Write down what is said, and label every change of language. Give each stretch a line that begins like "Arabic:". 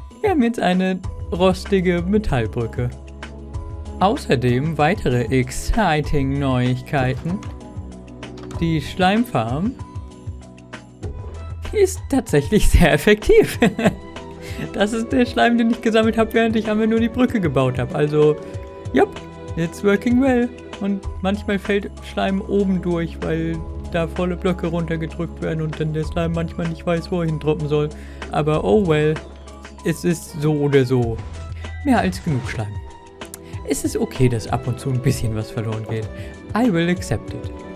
German: Wir haben jetzt eine rostige Metallbrücke. Außerdem weitere exciting Neuigkeiten. Die Schleimfarm ist tatsächlich sehr effektiv. Das ist der Schleim, den ich gesammelt habe, während ich einfach nur die Brücke gebaut habe.
English: Also, yup, it's working well.
German: Und manchmal fällt Schleim oben durch, weil da volle Blöcke runtergedrückt werden und dann der Slime manchmal nicht weiß, wo er hindroppen soll. Aber oh well, es ist so oder so mehr als genug Schleim. Es ist okay, dass ab und zu ein bisschen was verloren geht.
English: I will accept it.